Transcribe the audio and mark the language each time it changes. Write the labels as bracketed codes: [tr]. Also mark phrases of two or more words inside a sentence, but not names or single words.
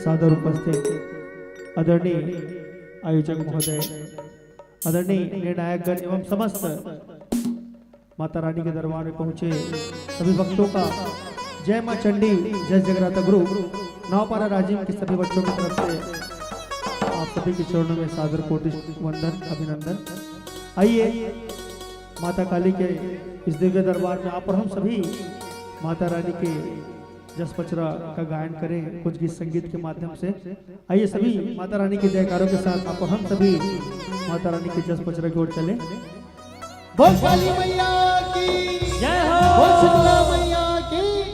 [hi] सादर उपस्थित आदरणीय आयोजक महोदय, आदरणीय निर्णायकगण एवं समस्त माता रानी के दरबार में पहुंचे सभी भक्तों का जय मां चंडी जय जगराता ग्रुप नौपारा राजीव के सभी बच्चों की तरफ से आप सभी के चरणों में सादर कोटि वंदन अभिनंदन। आइए माता काली के इस दिव्य दरबार में आप और हम सभी माता रानी के जस पचरा का गायन करें कुछ गीत संगीत के माध्यम से। आइए सभी माता रानी के जयकारों के साथ आप और हम सभी माता रानी के जस पचरा की ओर चले। बोल काली मैया की जय हो, बोल शीतला मैया की